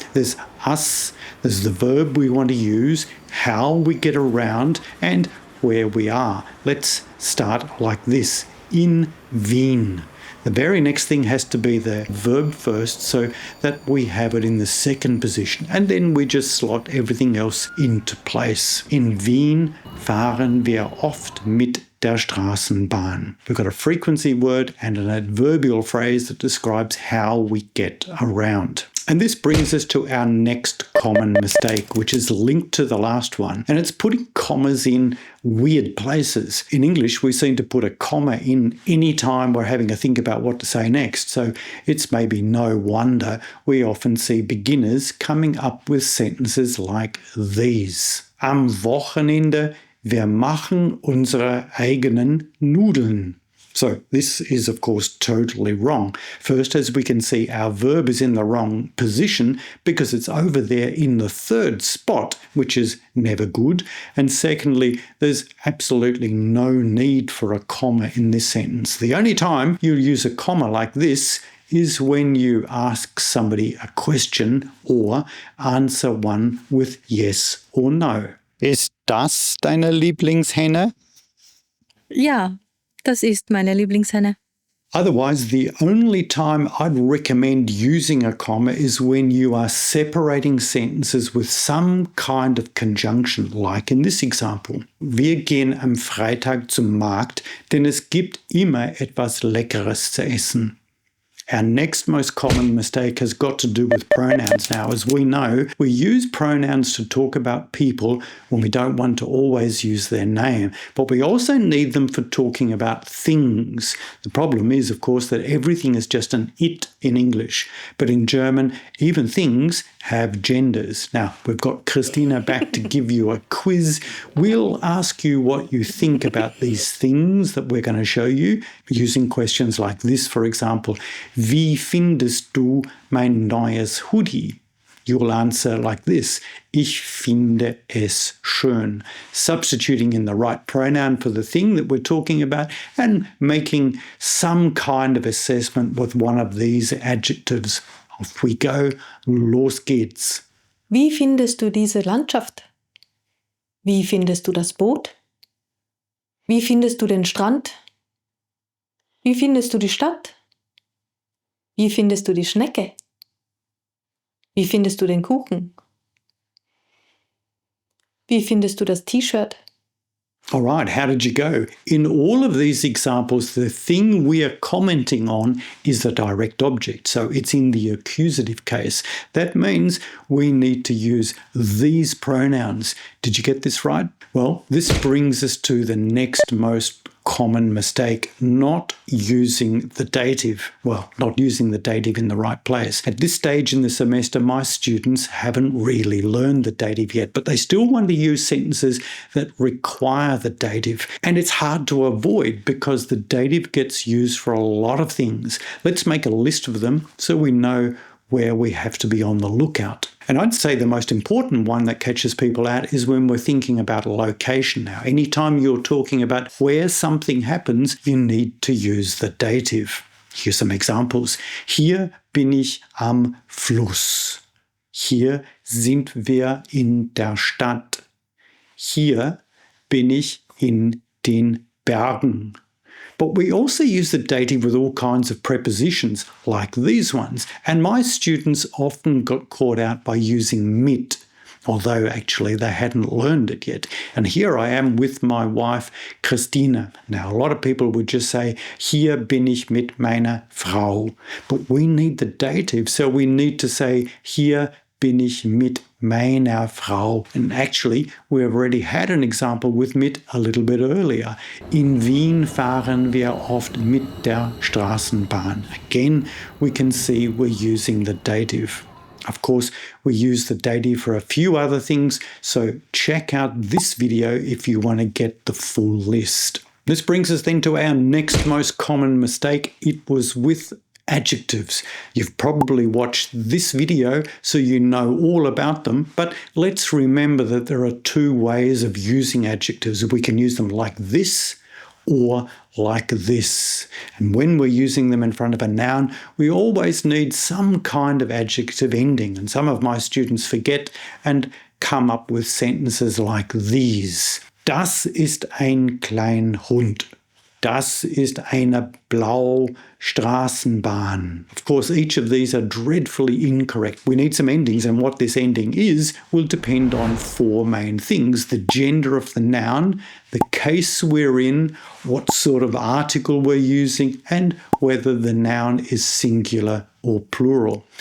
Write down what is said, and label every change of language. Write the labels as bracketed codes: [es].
[en] There's us, there's the verb we want to use, how we get around, and where we are. Let's start like this, in Wien. The very next thing has to be the verb first so that we have it in the second position, and then we just slot everything else into place. [de] In Wien fahren wir oft mit der Straßenbahn. [en] We've got a frequency word and an adverbial phrase that describes how we get around. And this brings us to our next common mistake, which is linked to the last one, and it's putting commas in weird places. In English, we seem to put a comma in any time we're having a think about what to say next, so it's maybe no wonder we often see beginners coming up with sentences like these. [de] Am Wochenende wir machen unsere eigenen Nudeln. [en] So this is, of course, totally wrong. First, as we can see, our verb is in the wrong position because it's over there in the third spot, which is never good. And secondly, there's absolutely no need for a comma in this sentence. The only time you use a comma like this is when you ask somebody a question or answer one with yes or no. [de] Ist das deine Lieblingshenne? Ja, das ist meine Lieblingshenne. [en] Otherwise, the only time I'd recommend using a comma is when you are separating sentences with some kind of conjunction, like in this example. [de] Wir gehen am Freitag zum Markt, denn es gibt immer etwas Leckeres zu essen. [en] Our next most common mistake has got to do with pronouns now. As we know, we use pronouns to talk about people when we don't want to always use their name, but we also need them for talking about things. The problem is, of course, that everything is just an it in English, but in German, even things have genders. Now, we've got Christina back to give you a quiz. We'll ask you what you think about these things that we're going to show you, using questions like this, for example. [de] Wie findest du mein neues Hoodie? [en] You'll answer like this: [de] Ich finde es schön. [en] Substituting in the right pronoun for the thing that we're talking about and making some kind of assessment with one of these adjectives. Off we go. [de] Los geht's. Wie findest du diese Landschaft? Wie findest du das Boot? Wie findest du den Strand? Wie findest du die Stadt? Wie findest du die Schnecke? Wie findest du den Kuchen? Wie findest du das T-Shirt? [en] All right, how did you go? In all of these examples, the thing we are commenting on is the direct object, so it's in the accusative case. That means we need to use these pronouns. Did you get this right? Well, this brings us to the next most common mistake, not using the dative. Well, not using the dative in the right place. At this stage in the semester, my students haven't really learned the dative yet, but they still want to use sentences that require the dative. And it's hard to avoid because the dative gets used for a lot of things. Let's make a list of them so we know where we have to be on the lookout. And I'd say the most important one that catches people out is when we're thinking about location. Now, anytime you're talking about where something happens, you need to use the dative. Here's some examples. [de] Hier bin ich am Fluss. Hier sind wir in der Stadt. Hier bin ich in den Bergen. [en] But we also use the dative with all kinds of prepositions, like these ones. And my students often got caught out by using mit, although actually they hadn't learned it yet. And here I am with my wife, Christina. Now, a lot of people would just say, [de] hier bin ich mit meiner Frau. [en] But we need the dative, so we need to say, [de] hier bin ich mit meiner Frau. [en] And actually, we've already had an example with mit a little bit earlier. [de] In Wien fahren wir oft mit der Straßenbahn. [en] Again, we can see we're using the dative. Of course, we use the dative for a few other things, so check out this video if you want to get the full list. This brings us then to our next most common mistake. It was with adjectives. You've probably watched this video, so you know all about them, but let's remember that there are two ways of using adjectives. We can use them like this or like this. And when we're using them in front of a noun, we always need some kind of adjective ending. And some of my students forget and come up with sentences like these. [de] Das ist ein kleiner Hund. Das ist eine blaue Straßenbahn. [en] Of course, each of these are dreadfully incorrect. We need some endings, and what this ending is will depend on four main things: the gender of the noun, the case we're in, what sort of article we're using, and whether the noun is singular or plural.